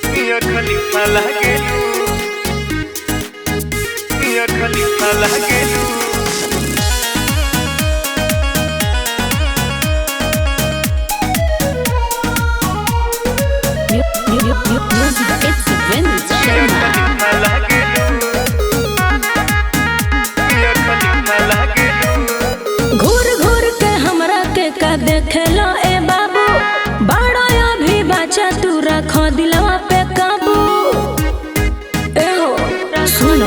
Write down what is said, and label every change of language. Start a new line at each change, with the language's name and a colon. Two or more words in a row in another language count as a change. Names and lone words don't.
Bhojpuri: मिया खलीफा लागेलू, मिया खलीफा लागेलू।
English: Music, it's a vintage
Bhojpuri: खलीफा लागेलू, मिया खलीफा लागेलू। घूर घूर के हमरा के का देखेला ए बाबू, बड़ा अभी बच्चा तू रखो दिलवा पे काबू। ए हो सुनो